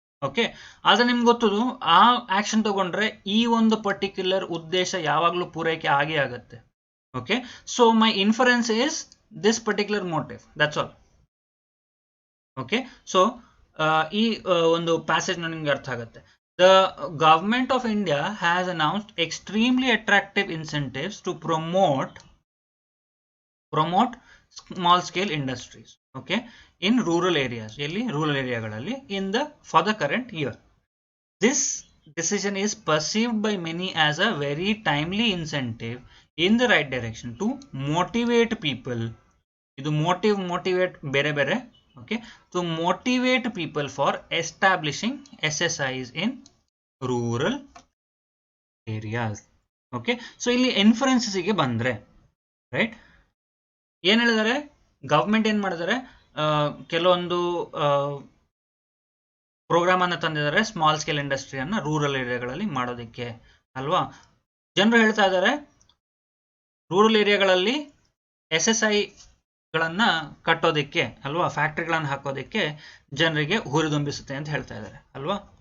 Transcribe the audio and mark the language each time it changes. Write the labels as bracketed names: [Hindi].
[Kannada] Okay, ಆದ್ರೆ ನಿಮ್ಗೆ ಗೊತ್ತದು ಆ ಆಕ್ಷನ್ ತಗೊಂಡ್ರೆ ಈ ಒಂದು ಪರ್ಟಿಕ್ಯುಲರ್ ಉದ್ದೇಶ ಯಾವಾಗಲೂ ಪೂರೈಕೆ ಆಗೇ ಆಗುತ್ತೆ. [English] Okay, so my inference is this particular motive, that's all. [Kannada] Okay, so ಈ ಒಂದು ಪ್ಯಾಸೇಜ್ ನಿಮ್ಗೆ ಅರ್ಥ ಆಗುತ್ತೆ. [English] The government of India has announced extremely attractive incentives to promote small scale industries, okay, in rural areas, rural area for the current year. This decision is perceived by many as a very timely incentive in the right direction to motivate people. [Kannada] Idu motivate bere bere. [English] Okay, to motivate people for establishing SSIs in rural areas. [Kannada] Okay, so ಇಲ್ಲಿ ಇನ್ಫರೆನ್ಸಸ್ಗೆ ಬಂದರೆ, right, ಏನು ಹೇಳಿದ್ದಾರೆ, government ಏನು ಮಾಡಿದ್ದಾರೆ, ಕೆಲವೊಂದು program ಅನ್ನು ತಂದಿದ್ದಾರೆ small scale ಇಂಡಸ್ಟ್ರಿಯನ್ನು rural ಏರಿಯಾಗಳಲ್ಲಿ ಮಾಡೋದಕ್ಕೆ ಅಲ್ವಾ. ಜನರು ಹೇಳ್ತಾ ಇದ್ದಾರೆ ರೂರಲ್ ಏರಿಯಾಗಳಲ್ಲಿ SSIಗಳನ್ನು ಕಟ್ಟೋದಕ್ಕೆ ಅಲ್ವಾ, ಫ್ಯಾಕ್ಟ್ರಿಗಳನ್ನು ಹಾಕೋದಕ್ಕೆ ಜನರಿಗೆ ಹುರಿದುಂಬಿಸುತ್ತೆ ಅಂತ ಹೇಳ್ತಾ ಇದ್ದಾರೆ ಅಲ್ವಾ.